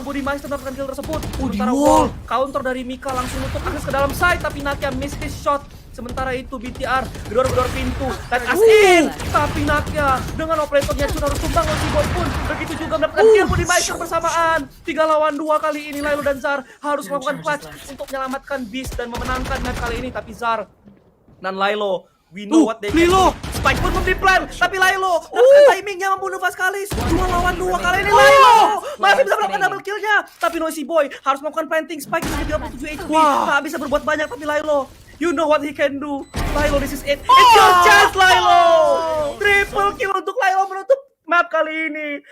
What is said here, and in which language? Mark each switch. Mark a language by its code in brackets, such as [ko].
[id] Budimeser mendapatkan kill tersebut. Sementara wall, counter dari Mika langsung nutup akses ke dalam side, tapi Nakia [en] miss his shot. [id] Sementara itu BTR gedor-gedor pintu dan asin, tapi Nakia dengan operatornya cuma harus tumbang. Si Boy pun begitu juga mendapatkan kill. Budimeser bersamaan 3 lawan 2 kali ini. Lilo dan Zar harus melakukan clutch untuk menyelamatkan Beast dan memenangkan match kali ini. Tapi [en] Zar [id] dan [en] Lilo, we know what they can do. [id] Spike pun belum di-plan, tapi Lilo dapat timingnya membunuh Vaskalis. 2 lawan 2 kali ini Lilo masih bisa melakukan double kill-nya. Tapi Noisy Boy harus melakukan planting. Spike dengan 37 HP, tak bisa berbuat banyak. Tapi [en] Lilo, you know what he can do. Lilo, this is it. It's your chance, Lilo. [id] Triple kill untuk Lilo menutup map kali ini.